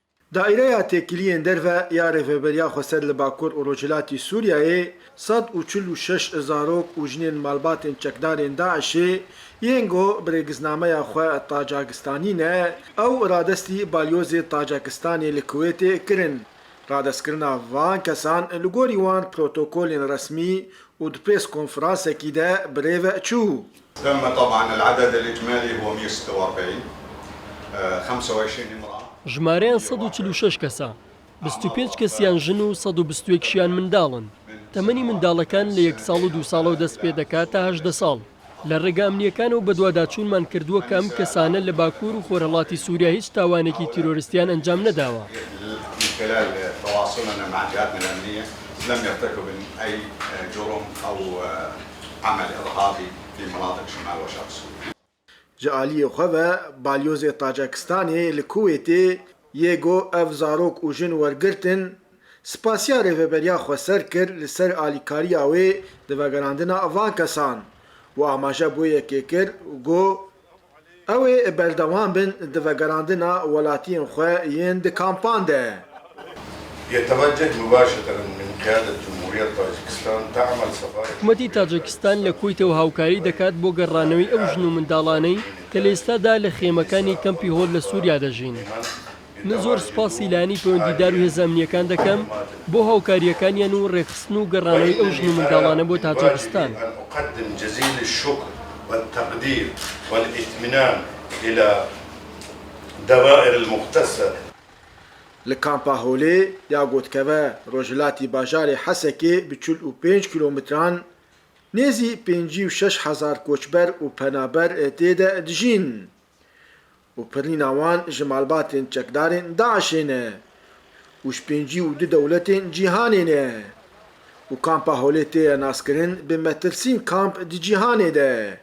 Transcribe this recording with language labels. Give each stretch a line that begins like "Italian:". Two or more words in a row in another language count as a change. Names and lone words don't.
Kurdish: Daireya têkiliyên derve ya Rêveberiya Xweser li Bakur û Rojhilatê Sûriyayê 146 zarok û jinên malbatên çekdarên Daişê yên got birêgiznameya xwe Tacikistanî ne ew radestî balyozê Tacikistanê li Kuwêtê kirin. Radestkirina van kesan li gorî wan protokolên resmî û di prêskonferansekî de birêve çû.
Arabic: تم طبعا العدد الاجمالي هو 146 25 امراه.
Central Kurdish: ژمارەیان 146 کەسە، 25 کەسیان ژن و 121 منداڵن. تەمەنی منداڵەکان لە 1 ساڵ و 2 ساڵەوە دەست پێ دەکات تا 18 ساڵ. لە ڕێگە ئەمنیەکانەوە بەدواداچوونمان کردووە کە ئەم کەسانە لە باکوور و خۆرهەڵاتی سووریا هیچ تاوانێکی تیرۆریستیان ئەنجام نەداوە.
Arabic: من خلال تواصلنا مع جهاتنا الامنيه لم يرتكبوا اي جرم او عمل ارهابي في مناطق شمال وشرق سوريا.
Kurdish: Ji aliyê xwe ve balyozê Tacikistanê li Kuwêtê yê got ev zarok û jin wergirtin, spasiya Rêveberiya Xweser kir li ser alîkariya wê di vegerandina van kesan û amaje bû yekê kir û got ew ê berdewam bin di vegerandina welatiyên xwe yên di kampan de.
Arabic: يتوجه مباشرة من قيادة جمهورية طاجكستان تعمل سفارة
Central Kurdish: حکوومەتی تاجکستان لە کویتەوە هاوکاری دەکات بۆ گەڕانەوەی ئەو ژن و منداڵانەی کە لە ئێستادا لە خێمەکانی کەمپی هۆل لە سووریا دەژین. من زۆر سپاسی لایەنی پەیوەندیدار و هێزە ئەمنیەکان دەکەم بۆ هاوکاریەکانیان و ڕێخستن و گەڕانەوەی ئەو ژن و منداڵانە بۆ تاجکستان.
Arabic: أقدم جزيل الشكر والتقدير والاطمئنان إلى الدوائر المختصة.
Kurdish: Li kampa Holê ya gotkeve Rojhilatê bajarê Hesekê bi 45 kilometran nêzî 56,000 koçber û penaber tê de dijîn û pirîna wan ji malbatên çekdarên Daişê ne û ji 52 dewletên cîhanê ne û kampa Holê tê naskirin bi metirsîn kamp di cîhanê de.